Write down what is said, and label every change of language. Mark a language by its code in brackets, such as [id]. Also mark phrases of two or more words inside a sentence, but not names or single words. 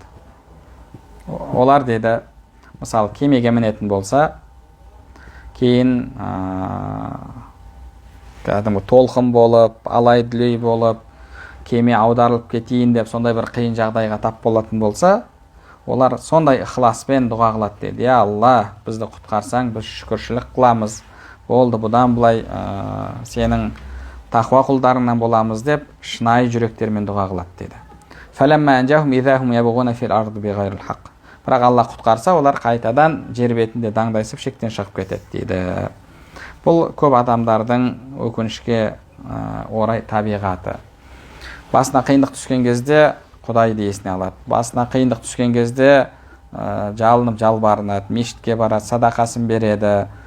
[kk] Олар деді, мысалы кемеге мінетін болса, кейін толқын болып, алай-дүлей болып, кеме аударылып кетейін деп сондай бір қиын жағдайға тап болатын болса, олар сондай ықыласпен дұға қылады дейді. Я Алла, бізді құтқарсаң, біз шүкіршілік қыламыз. Болды, бұдан былай сенің тақуа құлдарыңнан боламыз деп шынайы жүректермен дұға қылады дейді. [ar] فَلَمَّا أَنْجَاهُمْ إِذَا هُمْ يَبْغُونَ فِي الْأَرْضِ بِغَيْرِ الْحَقِّ. [kk] Бірақ Алла құтқарса, олар қайтадан жер бетінде даңдайсып шектен шығып кетеді дейді. Бұл көп адамдардың өкінішке орай табиғаты. Басына қиындық түскен кезде Құдайды есіне алады. Басына қиындық түскен кезде жалынып жалбарынады, мешітке барады, садақасын береді.